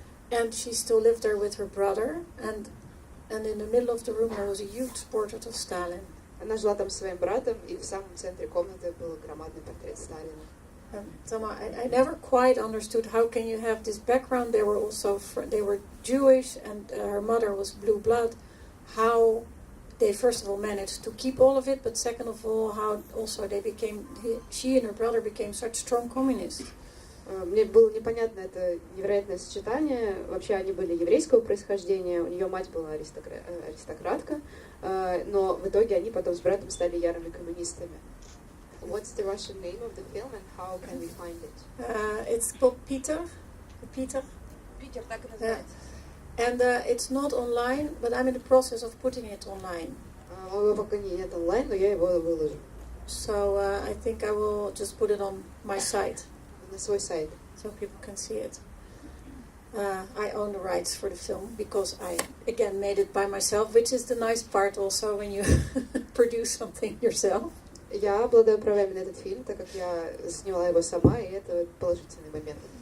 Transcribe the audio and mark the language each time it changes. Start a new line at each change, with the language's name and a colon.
English: And she still lived there with her brother. And in the middle of the room there was a huge portrait of Stalin.
Russian: Она жила там со своим братом, и в самом центре комнаты был громадный портрет Сталина.
English: So I never quite understood how can you have this background. They were Jewish, and her mother was blue blood. How they first of all managed to keep all of it, but second of all, how also she and her brother became such strong communists.
Russian: Мне было непонятно это невероятное сочетание. Вообще они были еврейского происхождения, у нее мать была аристократка, но в итоге они потом с братом стали ярыми коммунистами.
English: What's the Russian name of the film and how can we find it? It's called Peter,
Russian: Питер так и называется.
English: And it's not online, but I'm in the process of putting it online.
Russian: Его пока нет онлайн, но я его выложу.
English: So I think I will just put it on my site.
Russian: На свой сайт.
English: So people can see it. I own the rights for the film because I again made it by myself, which is the nice part also when you produce something yourself.
Russian: Я обладаю правами на этот фильм, так как я сняла его сама, и это положительный момент.